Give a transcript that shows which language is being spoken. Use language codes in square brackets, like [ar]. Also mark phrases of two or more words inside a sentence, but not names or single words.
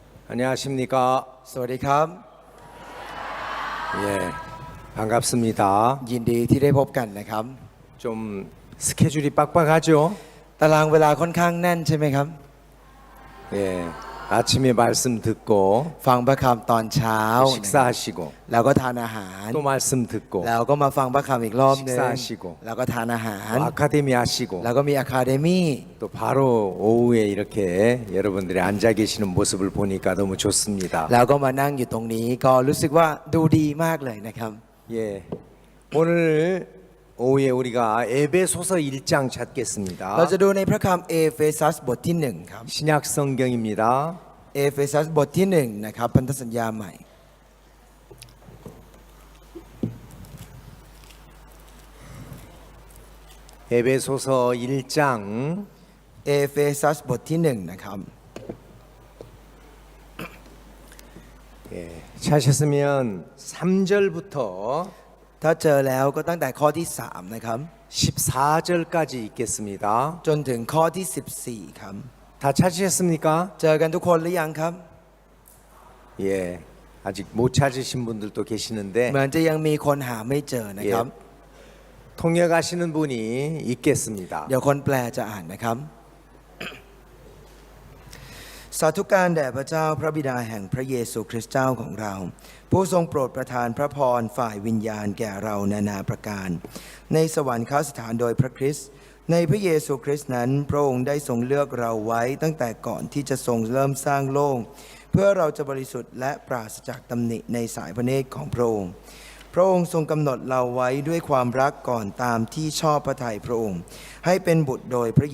[ko] 안녕하십니까. [th] สวัสดีครับ [ko] 예, 반갑습니다. [th] ยินดีที่ได้พบกันนะครับ [ko] 좀 스케줄이 빡빡하죠? [th] ตารางเวลาค่อนข้างแน่นใช่ไหมครับ [ko] 예, 아침에 말씀 듣고 [th] ฟังพระคำตอนเช้า [ko] 식사하시고 [th] แล้วก็ทานอาหาร [ko] 또 말씀 듣고 [th] แล้วก็มาฟังพระคำอีกรอบหนึง [ko] 식사하시고 [th] แล้วก็ทานอาหาร [ko] 또 아카데미 하시고 [th] แล้วก็มีอะคาเดมี่ [ko] 또 바로 오후에 이렇게 여러분들이 앉아 계시는 모습을 보니까 너무 좋습니다. [th] แล้วก็มานั่งอยู่ตรงนี้ก็รู้สึกว่าดูดีมากเลยนะครับ [ko] 예, 오늘 오후에 우리가 에베소서 1장 찾겠습니다. [th] เราจะดูในพระคำเอเฟซัสบทที่1ครับ [ko] 신약 성경입니다. [th] เอเฟซัสบทที่1นะครับพันธสัญญาใหม่ [ko] 에베소서 1장 [th] เอเฟซัสบทที่1นะครับ [ko] 예, 찾으셨으면 3절부터 [th] ถ้าเจอแล้วก็ตั้งแต่ข้อที่3นะครับ [ko] 14절까지 읽겠습니다. [th] จนถึงข้อที่14ครับ [ko] 다 찾으셨습니까? [th] เจอกันทุกคนหรือยังครับ [ko] 예, 아직 못 찾으신 분들도 [th] เห [ko] 계시는데 [th] มือนจะยังมีคนหาไม่เจอนะครับ [ko] 통역하시는 분이 읽겠습니다. [th] เดี๋ยวคนแปลจะอ่านนะครับ สาธุการแด่พระเจ้าพระบิดาแห่งพระเยซูคริสต์เจ้าของเรา ผู้ทรงโปรดประทาน พระพรฝ่ายวิญญาณแก่เรานานาประการ ในสวรรคสถานโดยพระคริสต์ในพระเยซูคริสต์นั้นพระองค์ได้ทรงเลือกเราไว้ตั้งแต่ก่อนที่จะทรงเริ่มสร้างโลกเพื่อเราจะบริสุทธิ์และปราศจากตำหนิในสายพระเนตรของพระองค์ พระองค์ทรงกำหนดเราไว้ด้วยความรักก่อนตามที่ชอบพระทัยพระองค์ ให้เป็นบุตรโดยพระเย